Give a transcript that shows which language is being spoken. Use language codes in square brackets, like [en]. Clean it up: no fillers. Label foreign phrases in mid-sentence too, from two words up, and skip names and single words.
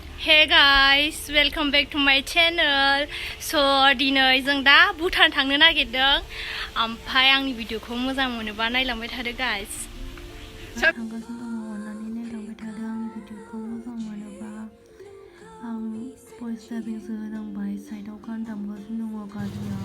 [en] Hey guys, welcome back to my channel. [brx] So दिनै जों दा भुटान थांनो नागिरदों. ओमफ्राय आंनि भिडिअखौ मोजां मोनोबा नायलांबाय थादो guys. थांगासिनो दङ अननानै नायलांबाय थादो आंनि भिडिअखौ मोजां मोनोबा आं [en] voice dubbingसो [brx] होनांबाय साइडआव गान दामगासिनो दङ गारियाव.